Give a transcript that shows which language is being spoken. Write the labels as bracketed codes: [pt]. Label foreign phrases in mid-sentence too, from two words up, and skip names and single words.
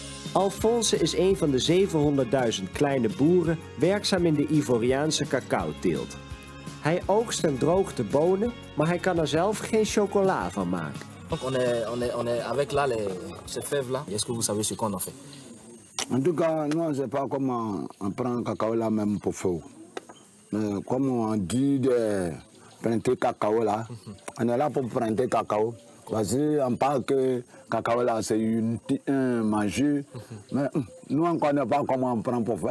[nl] Alphonse is een van de 700.000 kleine boeren werkzaam in de Ivoriaanse cacaoteelt. Hij oogst en droogt de bonen, maar hij kan er zelf geen chocola van maken. [fr] Donc on est avec là ces fèves là. Est-ce que vous savez ce qu'on en fait? En tout cas, nous on ne sait pas comment on prend le cacao là même pour faire. Mais comme on dit de prendre cacao là, on est là pour prendre cacao. Parce qu'on parle que le cacao là c'est un manger, mais nous on ne connaît pas comment on prend pour faire.